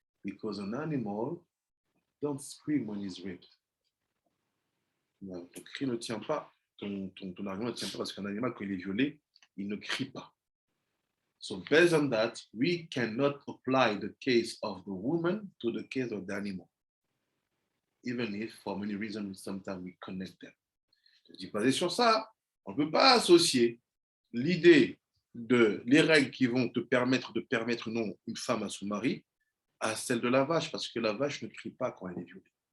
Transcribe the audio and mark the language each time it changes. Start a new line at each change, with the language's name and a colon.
English: Because an animal don't scream when he's raped.
French: Ton cri ne tient pas, ton argument ne tient pas parce qu'un animal, quand il est violé, il ne crie pas.
English: So based on that, we cannot apply the case of the woman to the case of the animal. Even if, for many reasons, sometimes we connect them.
French: Je dis, basé sur ça, on ne peut pas associer l'idée de les règles qui vont te permettre de permettre non une femme à son mari à celle de la vache, parce que la vache ne crie pas quand elle est violée.